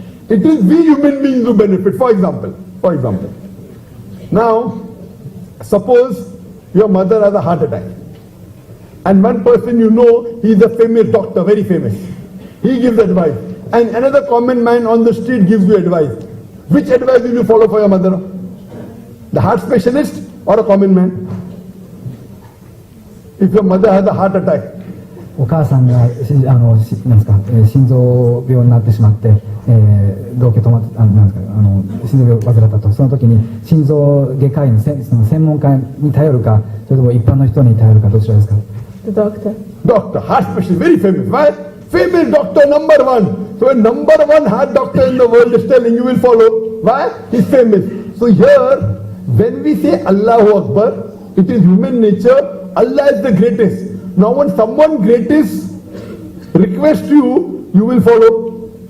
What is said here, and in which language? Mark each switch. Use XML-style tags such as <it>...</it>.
<en>It is we human beings who benefit. For example, now, suppose your mother has a heart attack, and one person you know, he is a famous doctor, very famous. He gives advice, and another common man on the street gives you advice. Which advice will you follow for your mother? The heart specialist or a common man? If your mother has a heart attack,</en> <ja>お母さんがなんですか、心臓病になってしまって、動悸止まってなんですか、心臓病を患ったと、その時に心臓外科医のその専門家に頼るか、それとも一般の人に頼るか、どちらですか？</ja> <en>The doctor. Doctor, heart specialist, very famous. Why? Famous doctor number one. So a number one heart doctor in the world is telling you will follow. Why? He's famous. So here, when we say Allahu Akbar, it is human nature. Allah is the greatest. Now when someone greatest requests you, you will follow.</en>